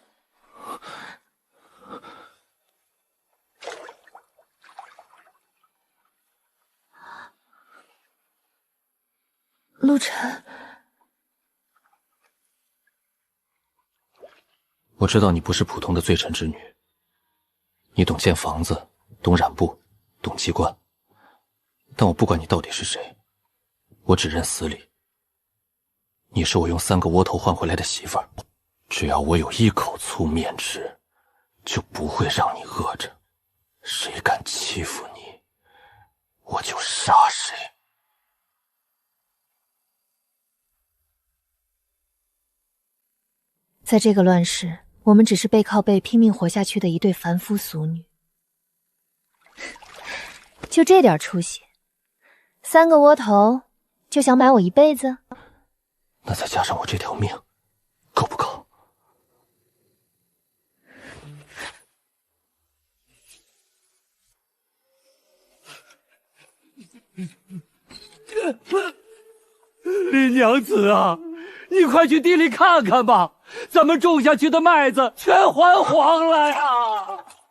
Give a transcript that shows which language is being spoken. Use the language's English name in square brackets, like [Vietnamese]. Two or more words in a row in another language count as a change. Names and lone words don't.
[Chinese] 陆晨，我知道你不是普通的罪臣之女，你懂建房子，懂染布，懂机关，但我不管你到底是誰，我只認死理。你是我用3個窩頭換回來的媳婦兒，只要我有一口粗面值，就不會讓你餓着。誰敢欺負你，我就殺誰。在這個亂世，我們只是背靠背拼命活下去的一對凡夫俗女。就這點出息，3個窩頭就想買我一輩子？那再加上我這條命，夠不夠？林娘子啊，你快去地裡看看吧，咱們種下去的麥子全還黃了呀！